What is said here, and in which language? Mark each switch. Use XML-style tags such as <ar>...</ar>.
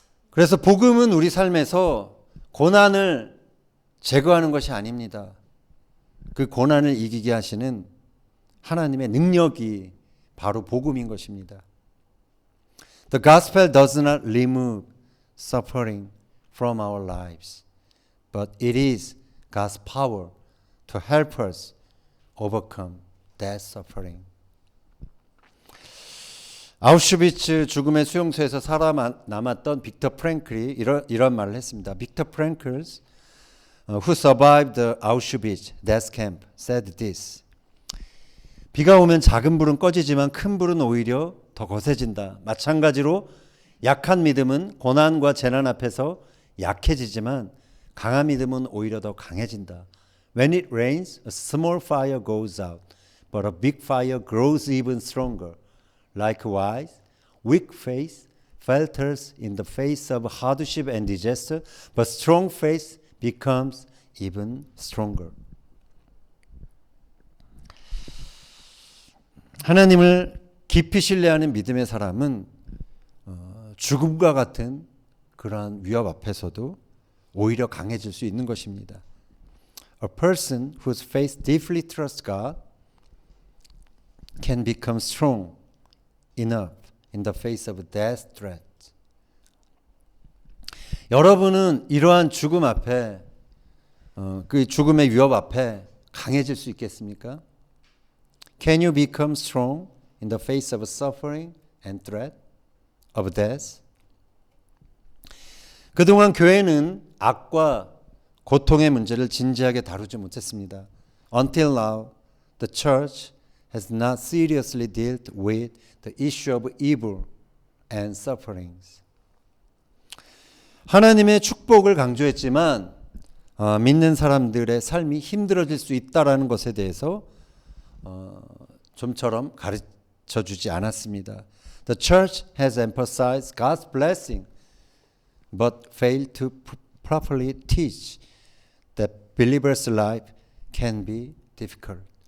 <ko>그래서 복음은 우리 삶에서 고난을 제거하는 것이 아닙니다. 그 고난을 이기게 하시는 하나님의 능력이 바로 복음인 것입니다.</ko> <en>The gospel does not remove suffering from our lives, but it is God's power to help us overcome death suffering.</en> <ko>아우슈비츠 죽음의 수용소에서 살아남았던 빅터 프랭클이 이런 말을 했습니다.</ko> <en>빅터 프랭클 who survived the Auschwitz death camp said this.</en> <ko>비가 오면 작은 불은 꺼지지만 큰 불은 오히려 더 거세진다. 마찬가지로 약한 믿음은 고난과 재난 앞에서 약해지지만 강한 믿음은 오히려 더 강해진다.</ko> <en>When it rains, a small fire goes out, but a big fire grows even stronger. Likewise, weak faith falters in the face of hardship and disaster, but strong faith becomes even stronger.</en> <ko>하나님을 깊이 신뢰하는 믿음의 사람은 죽음과 같은 그러한 위협 앞에서도 오히려 강해질 수 있는 것입니다.</ko> <en>A person whose faith deeply trusts God can become strong enough in the face of death threat.</en> <ko>여러분은 이러한 죽음 앞에 그 죽음의 위협 앞에 강해질 수 있겠습니까?</ko> <en>Can you become strong in the face of suffering and threat of death?</en> <ko>그동안 교회는 악과 고통의 문제를 진지하게 다루지 못했습니다.</ko> <en>Until now, the church has not seriously dealt with the issue of evil and sufferings.</en> <ko>하나님의 축복을 강조했지만 믿는 사람들의 삶이 힘들어질 수 있다라는 것에 대해서 좀처럼 가르쳐 주지 않았습니다.</ko> <en>The church has emphasized God's blessing, but failed to properly teach that believers' life can be difficult.</en>